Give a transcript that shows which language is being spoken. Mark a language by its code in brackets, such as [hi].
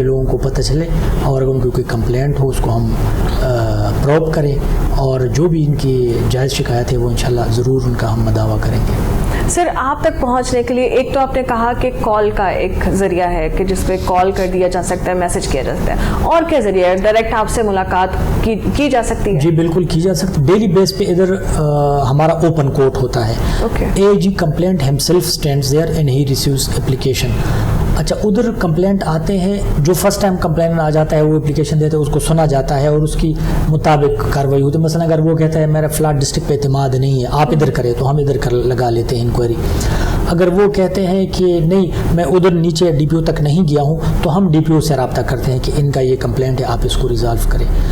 [ur] تاکہ لوگوں کو پتہ چلے اور اگر ان کی کوئی کمپلینٹ ہو اس کو ہم پروب کریں اور جو بھی ان کی جائز شکایت ہے وہ انشاءاللہ ضرور ان کا ہم مداوع کریں گے. سر آپ تک پہنچنے کے لیے ایک تو آپ نے کہا کہ کال کا ایک ذریعہ ہے کہ جس پہ کال کر دیا جا سکتا ہے, میسج کیا جا سکتا ہے, اور کیا ذریعہ ہے؟ ڈائریکٹ آپ سے ملاقات کی جا سکتی ہے؟ جی بالکل کی جا سکتی. ڈیلی بیس پہ ادھر ہمارا اوپن کورٹ ہوتا ہے. [en] AG complainant himself stands there and he receives application. [ur] اچھا ادھر کمپلینٹ آتے ہیں, جو فرسٹ ٹائم کمپلینٹ آ جاتا ہے وہ اپلیکیشن دیتے ہیں, اس کو سنا جاتا ہے اور اس کی مطابق کارروائی ہوتی ہے. مثلا اگر وہ کہتا ہے میرا فلاں ڈسٹرکٹ پہ اعتماد نہیں ہے, آپ ادھر کریں, تو ہم ادھر لگا لیتے ہیں انکوائری. اگر وہ کہتے ہیں کہ نہیں میں ادھر نیچے DPO تک نہیں گیا ہوں, تو ہم DPO سے رابطہ کرتے ہیں کہ ان کا یہ کمپلینٹ ہے, آپ اس کو ریزالو کریں.